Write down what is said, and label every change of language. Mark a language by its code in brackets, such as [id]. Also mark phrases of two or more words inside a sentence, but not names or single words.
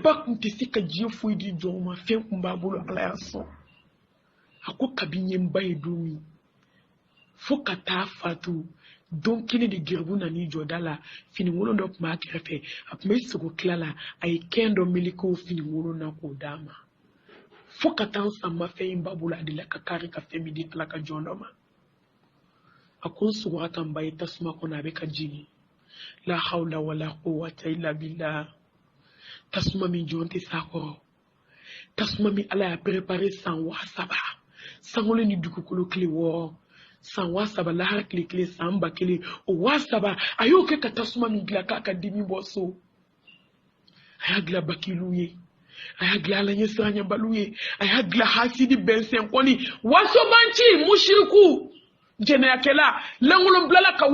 [bm] ba kun tɛ se ka diɲɛ foyi di jɔnw ma fɛn kun b'a bolo ala y'a sɔn a ko kabi n ye n ba ye don min fo ka taa fatu don kelen de gɛrɛbu nan'i jɔ da la finikolon dɔ tun b'a kɛrɛfɛ a tun bɛ sogo tila la a ye kɛn dɔ meleke o finikolon na k'o d'a ma fo ka taa n san ma fɛn in ba bolo a de la ka kari ka fɛn min di ala ka jɔn dɔ ma a ko n sogora ka n ba ye tasuma kɔnɔ a bɛ ka jigin [ar] لا حول ولا قوة إلا بالله [bm] tasuma min jɔn tɛ s'a kɔrɔ tasuma min ala y'a préparé san 3,000 sankolo ni dugukolo tile 6 san 3,000 lahara tile 1 san 1,000 o 3,000 a y'o kɛ ka tasuma min dilan k'a ka dimi bɔ so a y'a dilan bakilu ye a y'a dilan ala ɲɛ siranɲɛbaliw ye a y'a dilan hasidi bɛnsɛn kɔni wasobanci mushiriku jɛnɛyakɛla lankolon bilala ka